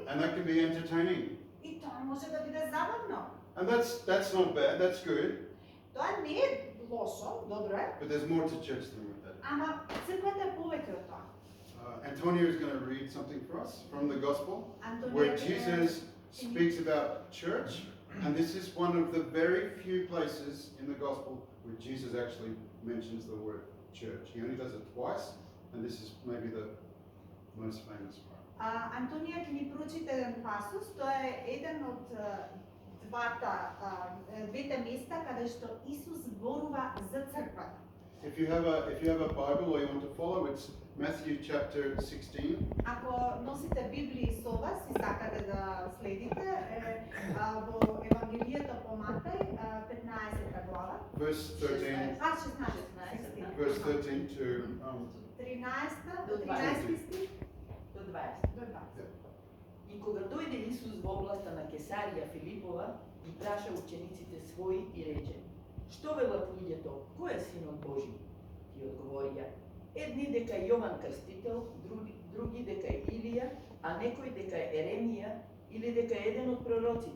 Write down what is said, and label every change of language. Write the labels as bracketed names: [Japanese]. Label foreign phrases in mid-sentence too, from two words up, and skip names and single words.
[English] And that can be entertaining. [Macedonian] И тоа може да биде забавно. [English] And that's not bad. That's good. [Macedonian] Тоа не е лошо, добро е. [English] But there's more to church than that. [Macedonian] Ама црквата е повеќе од тоа. [English] Antonio is going to read something for us from the Gospel, Антонио where Jesus speaks about church, and this is one of the very few places in the Gospel where Jesus actually mentions the word church. He only does it twice, and this is maybe the most famous part. [Macedonian] Антонија ќе ни прочита еден пасус, тоа е еден од двете места каде што Исус зборува за црквата. [English] If you have a Bible or you want to follow, it's Matthew chapter 16. [Macedonian] Ако носите Библија со вас и сакате да следите, во Евангелието по Матеј, 15 глава, [English] Verse 13. 16. Verse 13 to [Macedonian] 13 стих До 20. до 20. И кога дојде Исус во областа на Кесарија Филипова, ги праша учениците своји и рече: Што велат луѓето, кој е Синот Божи? Ти одговорија: едни дека е Јован Крстител, други дека е Илија, а некој дека е Еремија или дека е еден од пророците.